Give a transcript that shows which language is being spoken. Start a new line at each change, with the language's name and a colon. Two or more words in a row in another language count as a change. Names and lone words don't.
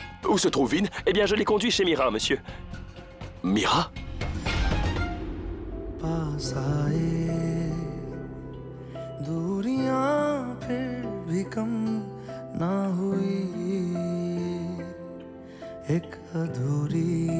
French: Où se trouve Vin? Eh bien, je l'ai conduit chez Mira, monsieur. Mira?
Hindi: पास आए दूरियां फिर भी कम ना हुई एक अधूरी